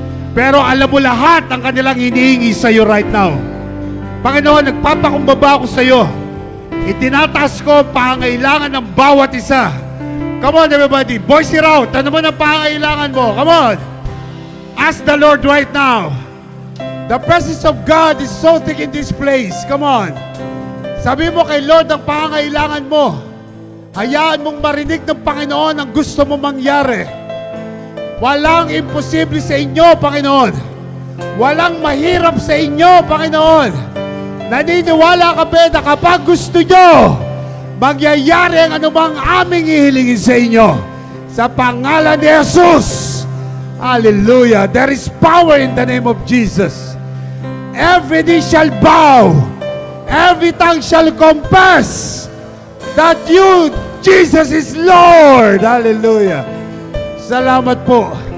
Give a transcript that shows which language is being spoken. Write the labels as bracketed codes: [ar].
[tl] Pero alam mo lahat ang kanilang hinihingi sa iyo right now. Panginoon, nagpapakumbaba ako sa iyo. Itinataas ko ang pangangailangan ng bawat isa. [en] Come on, everybody. Voice it out. [tl] Ano mo ang pangangailangan mo? [en] Come on. Ask the Lord right now. The presence of God is so thick in this place. Come on. [tl] Sabi mo kay Lord ang pangangailangan mo. Hayaan mong marinig ng Panginoon ang gusto mo mangyari. Walang imposible sa inyo, Panginoon. Walang mahirap sa inyo, Panginoon. Naniniwala kami na kapag gusto nyo, mangyayari ang anumang aming ihilingin sa inyo. Sa pangalan ni Jesus. Hallelujah. [en] There is power in the name of Jesus. Every knee shall bow. Every tongue shall confess that you, Jesus, is Lord. Hallelujah. [tl] Salamat po.